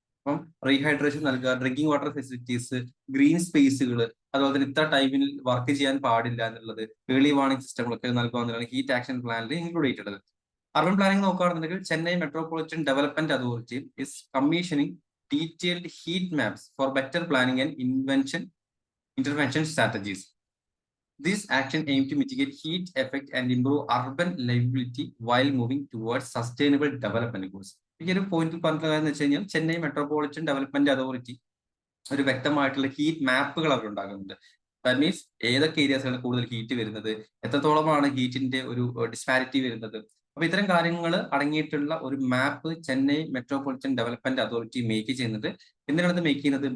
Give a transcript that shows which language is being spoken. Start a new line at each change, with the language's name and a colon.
Malayalam: അപ്പം റീഹൈഡ്രേഷൻ നൽകുക, drinking water facilities, green സ്പേസുകൾ, അതുപോലെ തന്നെ ഇത്ര ടൈമിൽ വർക്ക് ചെയ്യാൻ പാടില്ല എന്നുള്ളത്, ഏർലി വാർണിംഗ് സിസ്റ്റങ്ങളൊക്കെ നൽകുക എന്നുള്ളതാണ് ഹീറ്റ് ആക്ഷൻ പ്ലാനിൽ ഇൻക്ലൂഡ് ചെയ്തിട്ടുള്ളത്.
English: urban planning
Malayalam: നോക്കുകയാണെന്നുണ്ടെങ്കിൽ
English: Chennai metropolitan development authority is commissioning detailed heat maps for better planning and intervention strategies. This action aim to mitigate heat effect and improve urban livability while moving towards sustainable development goals.
Malayalam: ഈ ഒരു പോയിന്റിൽ പറഞ്ഞതെന്ന് വെച്ച് കഴിഞ്ഞാൽ Chennai metropolitan development authority ഒരു വ്യക്തമായിട്ടുള്ള heat മാപ്പുകൾ അവർ ഉണ്ടാകുന്നുണ്ട്.
English: that means
Malayalam: ഏതൊക്കെ ഏരിയാസിലാണ് കൂടുതൽ ഹീറ്റ് വരുന്നത്, എത്രത്തോളമാണ് ഹീറ്റിന്റെ ഒരു ഡിസ്പാരിറ്റി വരുന്നത്. അപ്പൊ ഇത്തരം കാര്യങ്ങൾ അടങ്ങിയിട്ടുള്ള ഒരു മാപ്പ് Chennai metropolitan development authority make ചെയ്യുന്നത്. എന്തിനാണ് ഇത് മേക്ക് ചെയ്യുന്നത്?